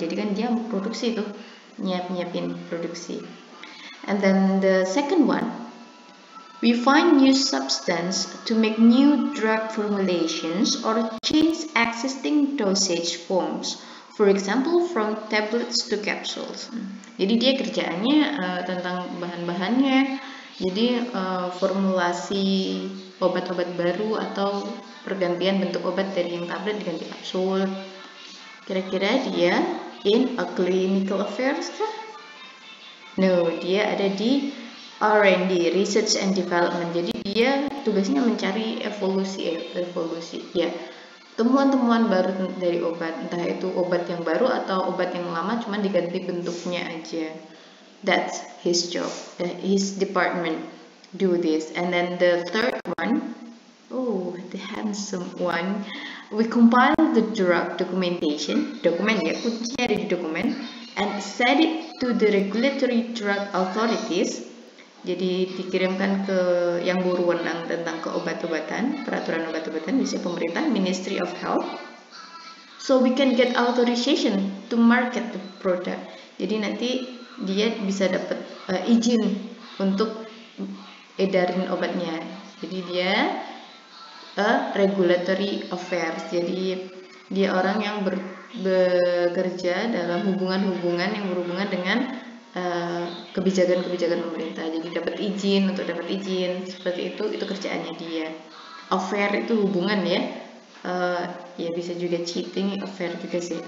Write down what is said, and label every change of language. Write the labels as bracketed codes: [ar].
[id] Jadi kan dia produksi tuh, nyiapin produksi. [en] And then the second one, we find new substance to make new drug formulations or change existing dosage forms. For example, from tablets to capsules. [id] Jadi dia kerjaannya tentang bahan-bahannya. Jadi formulasi obat-obat baru atau pergantian bentuk obat dari yang tablet diganti kapsul. Kira-kira dia [en] in a clinical affairs kah? [id] No, dia ada di R&D, research and development. Jadi dia tugasnya mencari evolusi ya. Temuan-temuan baru dari obat, entah itu obat yang baru atau obat yang lama cuman diganti bentuknya aja. [en] That's his job, his department do this. And then the third one, the handsome one, we compile the drug documentation, [id] dokumen ya, kuncinya ada di dokumen, [en] and send it to the regulatory drug authorities. [id] Jadi dikirimkan ke yang berwenang tentang keobat-obatan, peraturan obat-obatan, misalnya pemerintah, Ministry of Health, [en] so we can get authorization to market the product. [id] Jadi nanti dia bisa dapat izin untuk edarin obatnya. Jadi dia regulatory affairs. Jadi dia orang yang bekerja dalam hubungan-hubungan yang berhubungan dengan kebijakan-kebijakan pemerintah. Jadi dapat izin seperti itu kerjaannya dia. Affair itu hubungan ya. [en] Ya bisa juga cheating, [id] affair juga sih.